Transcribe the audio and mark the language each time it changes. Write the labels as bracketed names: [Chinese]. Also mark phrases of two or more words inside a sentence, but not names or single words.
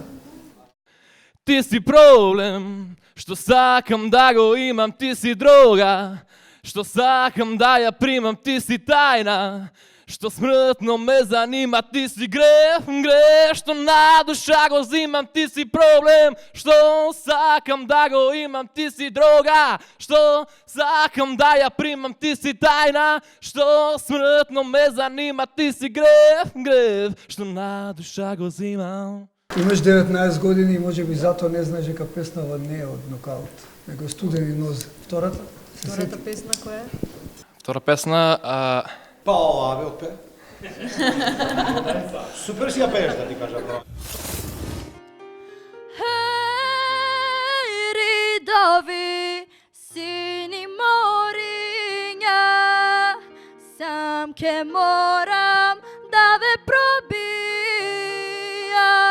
[Macedonian] Ти си проблем, што сакам да го имам, ти си дрога, што сакам да ја примам, ти си тајна, што смртно ме занима, ти си грев, што на душа го зимам, ти си проблем, што сакам да го имам, ти си дрога, што сакам да ја примам, ти си тајна, што смртно ме занима, ти си грев, што на душа го зимам. Имаш 19 години и може би затоа не знаеш дека песнава не е од нокаут, него е Студени нозе. Втората? Втората песна која е? Втора песна, Па ова бе отпе. Супер си ја пееш, да ти кажа. Еј, ридови, сини мориња, сам ќе морам да ве пробија.